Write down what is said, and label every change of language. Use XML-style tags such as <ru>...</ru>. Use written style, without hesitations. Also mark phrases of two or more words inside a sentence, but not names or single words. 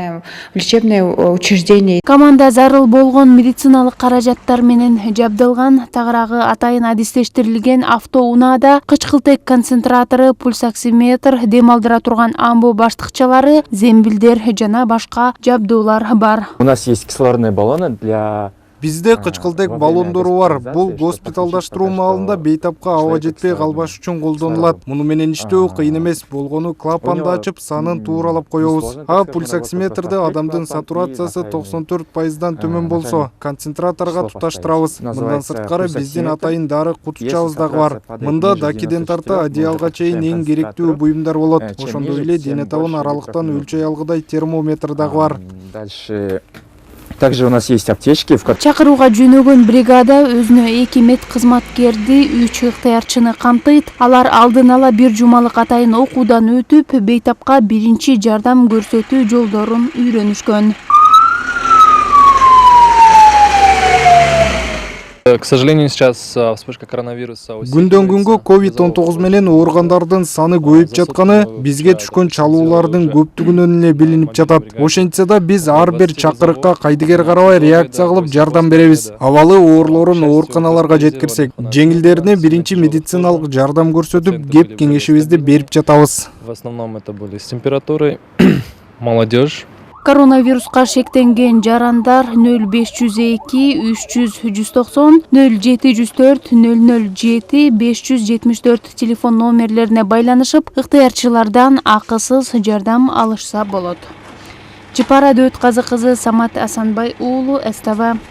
<ky>Команда зарыл болгон медициналык каражаттар менен жабдылган, тагыраагы атайын адистештирилген автоунаада кычкылтек концентратору, пульсоксиметр, дем алдыра турган амбу баштыкчалары, зембилдер жана башка жабдуулар бар.</ky> <ru>У нас есть кислородные баллоны для...</ru> <ky>Бизде кычкылтек баллондору бар. Бул госпиталдаштыруу маалында бейтапка аба жетпей калбаш үчүн колдонулат. Муну менен иштөө кыйын эмес. Болгону клапанды ачып, санын тууралап коебуз. Пульсоксиметрде адамдын сатурациясы 94%дан төмөн болсо, концентраторго туташтырабыз. Мындан сырткары биздин атайын дары кутучабыз дагы бар. Мында дакиден тарта одеялга чейин эң керектүү буюмдар болот. Ошондой эле дене табын аралыктан өлчөй алгыдай термометр дагы бар.</ky> <ru>Дальше... Также у нас есть аптечки.</ru> <ky>Чакырууга жөнөгөн бригада өзүнө 2 медкызматкерди, 3 ыктыярчыны камтыйт. Алар алдын ала бир жумалык атайын окуудан өтүп, бейтапка биринчи жардам көрсөтүү жолдорун үйрөнүшкөн.</ky> <ru>К сожалению, сейчас вспышка коронавируса.</ru> <ky>Күндөн күнгө COVID-19 менен ооругандардын саны көбөйүп жатканы бизге түшкөн чалуулардын көптүгүнөн эле билинип жатат. Ошентсе да биз ар бир чакырыкка кайдыгер карабай реакция кылып жардам беребиз. Абалы оорлорун ооруканаларга жеткирсек, жеңилдерине биринчи медициналык жардам көрсөтүп, кеп кеңешибизди берип жатабыз.</ky> <ru>В основном это были с температурой, молодежь.</ru> <ky>Коронавируска шектенген жарандар 0502 300 190 0704 007 574 телефон номерлерине байланышып, ыктыярчылардан акысыз жардам алышса болот. Жапара Дөт Казы кызы, Самат Асанбай уулу, СТВ.</ky>